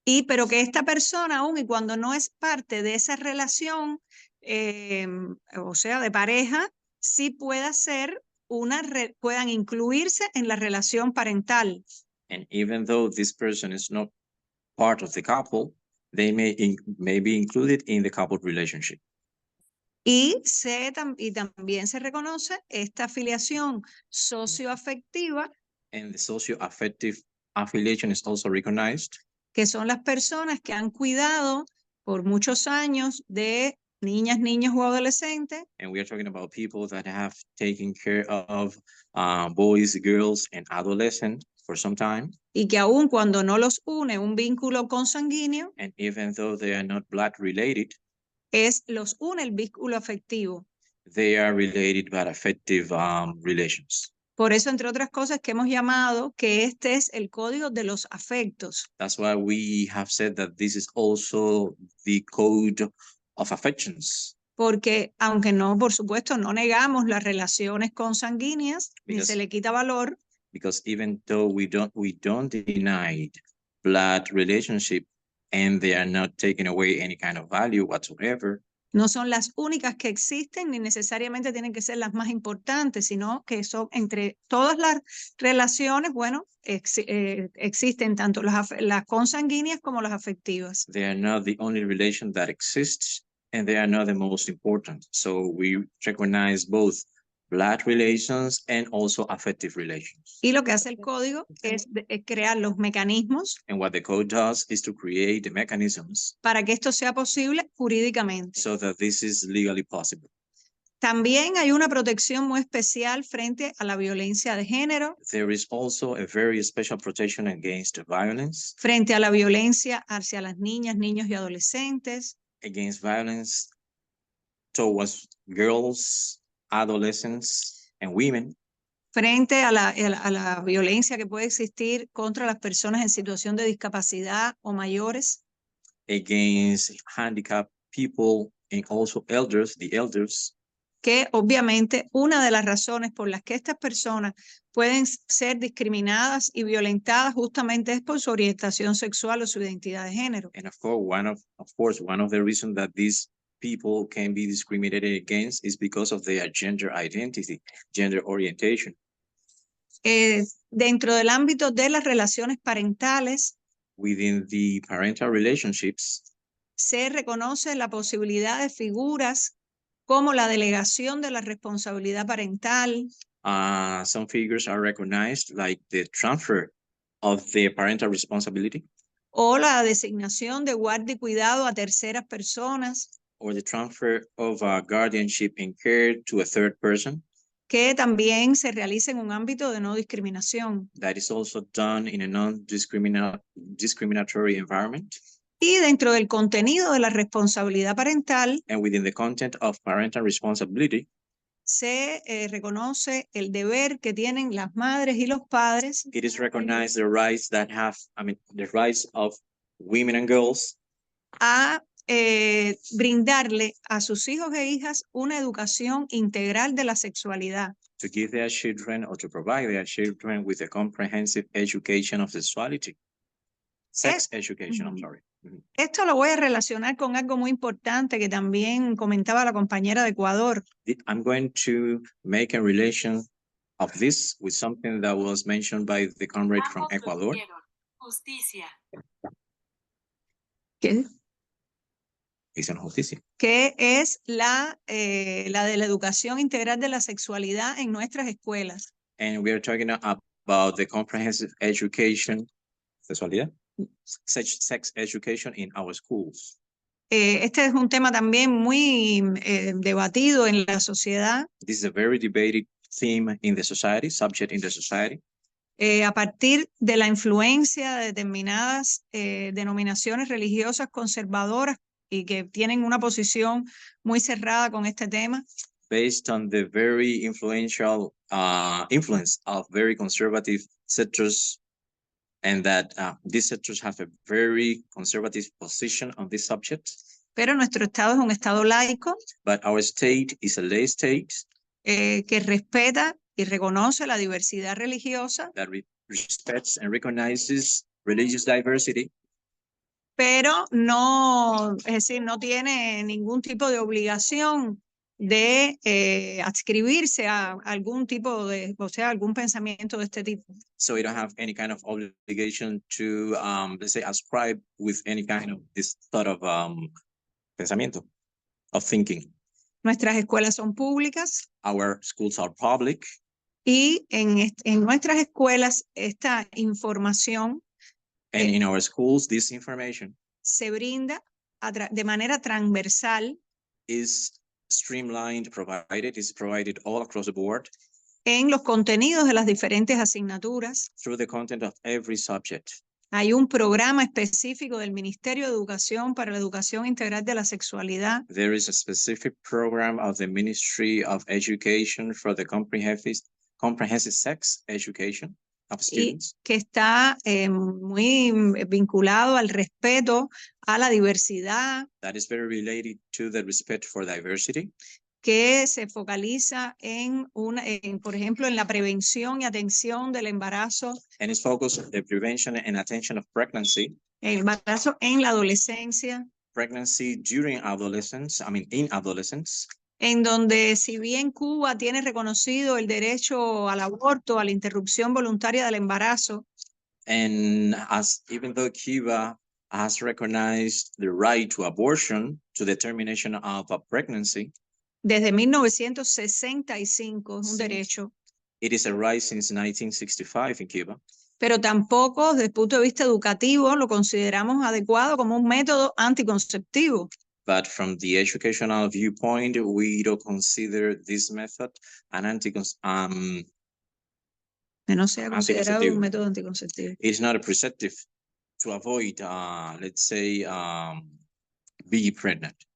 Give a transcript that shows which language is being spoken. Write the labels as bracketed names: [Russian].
[Spanish] Pero que esta persona, aún y cuando no es parte de esa relación, o sea, de pareja, sí pueda ser puedan incluirse en la relación parental. [English] And even though this person is not part of the couple, they may be included in the couple relationship. [Spanish] Y también se reconoce esta afiliación socioafectiva. [English] And the socioaffective affiliation is also recognized. [Spanish] Que son las personas que han cuidado por muchos años de niñas, niños o adolescentes. [English] And we are talking about people that have taken care of boys, girls, and adolescents for some time. [Spanish] Y que aun cuando no los une un vínculo consanguíneo, [English] and even though they are not blood related, [Spanish] los une el vínculo afectivo. [English] They are related by affective relations. [Spanish] Por eso, entre otras cosas, que hemos llamado que este es el código de los afectos. [English] That's why we have said that this is also the code of affections. [Spanish] Porque, aunque no, por supuesto, no negamos las relaciones consanguíneas, ni se le quita valor. [English] Because even though we don't deny blood relationship and they are not taking away any kind of value whatsoever. [Spanish] No son las únicas que existen, ni necesariamente tienen que ser las más importantes, sino que son entre todas las relaciones, bueno, existen tanto las consanguíneas como las afectivas. [English] They are not the only relation that exists, and they are not the most important. So we recognize both blood relations and also affective relations. [Spanish] Y lo que hace el código es crear los mecanismos. [English] And what the code does is to create the mechanisms. [Spanish] Para que esto sea posible jurídicamente. [English] So that this is legally possible. [Spanish] También hay una protección muy especial frente a la violencia de género. [English] There is also a very special protection against violence. [Spanish] Frente a la violencia hacia las niñas, niños y adolescentes. [English] Against violence towards girls, adolescents, and women. [Spanish] Frente a la violencia que puede existir contra las personas en situación de discapacidad o mayores. [English] Against handicapped people and also elders, the elders. [Spanish] Que obviamente una de las razones por las que estas personas pueden ser discriminadas y violentadas justamente es por su orientación sexual o su identidad de género. [English] And of course, one of the reasons that these people can be discriminated against is because of their gender identity, gender orientation. [Spanish] Dentro del ámbito de las relaciones parentales, [English] within the parental relationships, [Spanish] se reconoce la posibilidad de figuras como la delegación de la responsabilidad parental, [English] Some figures are recognized, like the transfer of the parental responsibility [Spanish] o la designación de guardia y cuidado a terceras personas, [English] or the transfer of guardianship and care to a third person. [Spanish] que también se realiza en un ámbito de no discriminación. [English] That is also done in a non-discriminatory environment. [Spanish] Y dentro del contenido de la responsabilidad parental, [English] And within the content of parental responsibility, [Spanish] se reconoce el deber que tienen las madres y los padres [English] it is recognized the rights that the rights of women and girls [Spanish] a brindarle a sus hijos e hijas una educación integral de la sexualidad. [English] to give their children or to provide their children with a comprehensive education of sexuality. Sex education, I'm sorry. [Spanish] Esto lo voy a relacionar con algo muy importante que también comentaba la compañera de Ecuador. [English] I'm going to make a relation of this with something that was mentioned by the comrade from Ecuador. [Spanish] Justicia. ¿Qué? Dicen justicia. Que es la de la educación integral de la sexualidad en nuestras escuelas. [English] And we are talking about the comprehensive education, sexualidad, sex education in our schools. [Spanish] Este es un tema también muy debatido en la sociedad. [English] This is a very debated theme in the society, subject in the society. [Spanish] A partir de la influencia de determinadas denominaciones religiosas conservadoras y que tienen una posición muy cerrada con este tema. [English] Based on the very influential influence of very conservative sectors, and that these sectors have a very conservative position on this subject. [Spanish] Pero nuestro estado es un estado laico. [English] But our state is a lay state. [Spanish] Que respeta y reconoce la diversidad religiosa. [English] That respects and recognizes religious diversity. [Spanish] Pero no, es decir, no tiene ningún tipo de obligación de adscribirse a algún tipo de, o sea, algún pensamiento de este tipo. [English] So we don't have any kind of obligation to, let's say, ascribe with any kind of this thought of pensamiento, of thinking. [Spanish] Nuestras escuelas son públicas. [English] Our schools are public. [Spanish] Y en nuestras escuelas esta información [English] and in our schools, this information [Spanish] se brinda de manera transversal. [English] Is streamlined, is provided all across the board. [Spanish] En los contenidos de las diferentes asignaturas. [English] Through the content of every subject. [Spanish] Hay un programa específico del Ministerio de Educación para la Educación Integral de la Sexualidad. [English] There is a specific program of the Ministry of Education for the comprehensive sex education of students. [Spanish] Y que está muy vinculado al respeto a la diversidad. [English] That is very related to the respect for diversity. [Spanish] Que se focaliza por ejemplo, en la prevención y atención del embarazo. [English] And it's focused on the prevention and attention of pregnancy. [Spanish] El embarazo en la adolescencia. [English] Pregnancy during adolescence, in adolescence. [Spanish] En donde, si bien Cuba tiene reconocido el derecho al aborto, a la interrupción voluntaria del embarazo. [English] And even though Cuba has recognized the right to abortion, to the termination of a pregnancy. [Spanish] Desde 1965 es un derecho. [English] It is a right since 1965 in Cuba. [Spanish] Pero tampoco desde el punto de vista educativo lo consideramos adecuado como un método anticonceptivo. [English] But from the educational viewpoint, we don't consider this method an [Spanish] que no sea considerado un método anticonceptivo. [English] It's not a preceptive to avoid, let's say, being pregnant.